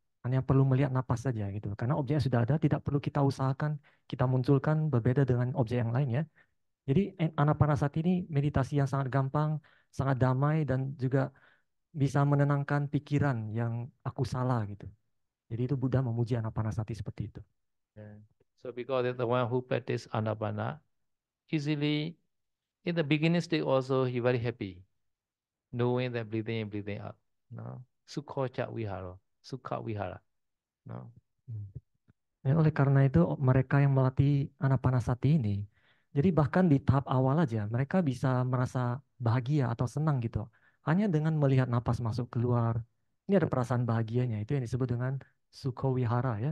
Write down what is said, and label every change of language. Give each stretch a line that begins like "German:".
Indonesian: Hanya perlu melihat napas saja gitu. Karena objeknya sudah ada, tidak perlu kita usahakan, kita munculkan berbeda dengan objek yang lain ya. Jadi anapanasati ini meditasi yang sangat gampang, sangat damai dan juga bisa menenangkan pikiran yang aku salah gitu. Jadi itu Buddha memuji anapanasati seperti itu.
English: Yeah. So because the one who practice Anapana, easily in the beginning stage also he very happy, knowing that breathing in, breathing out. No, sukha cha vihara, sukha vihara. No.
Indonesian: Ya, oleh karena itu mereka yang melatih anapanasati ini, jadi bahkan di tahap awal aja mereka bisa merasa bahagia atau senang gitu. Hanya dengan melihat napas masuk keluar, ini ada perasaan bahagianya. Itu yang disebut dengan sukha vihara ya.